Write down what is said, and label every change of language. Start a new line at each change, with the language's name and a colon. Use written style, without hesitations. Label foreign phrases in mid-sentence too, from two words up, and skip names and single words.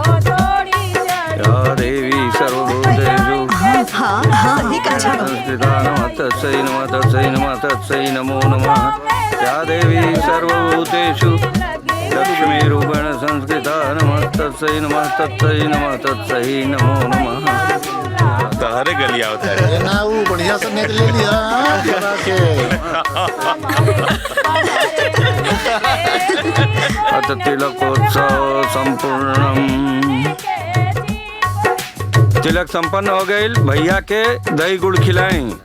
Sanskrit: या देवी सर्वभूतेषु संस्थिता नमः तस्यै नमः तस्यै नमः तस्यै नमो नमः। या देवी सर्वभूतेषु लक्ष्मीरूपेण संस्कृता नमः तस्यै नमः तस्यै नमः तस्यै नमो नमः।
Bhojpuri: तहरे गलिया उतारे ना वो बढ़िया से नेक ले लिया के।
Sanskrit: अत तिलकोत्सव संपूर्णम।
Bhojpuri: तिलक संपन्न हो गई, भैया के दही गुड़ खिलाएं।